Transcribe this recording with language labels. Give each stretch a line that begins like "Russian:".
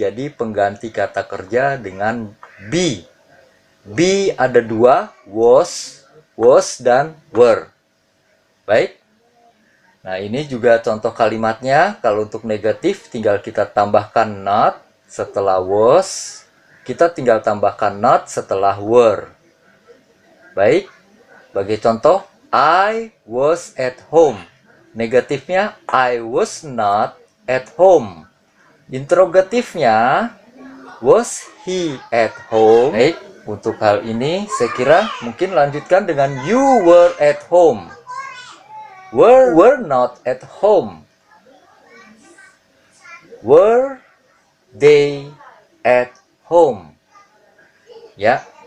Indonesian: Jadi pengganti kata kerja dengan be. Be ada dua, was dan were. Baik. Nah, ini juga contoh kalimatnya. Kalau untuk negatif tinggal kita tambahkan not setelah was, kita tinggal tambahkan not setelah were. Baik. Sebagai contoh,
English: I was at home.
Indonesian: Negatifnya
English: I was not at home. Interrogatifnya was he at home.
Indonesian: Baik, untuk hal ini saya kira mungkin lanjutkan dengan
English: you were at home. Were not at home. Were they at home? Ya.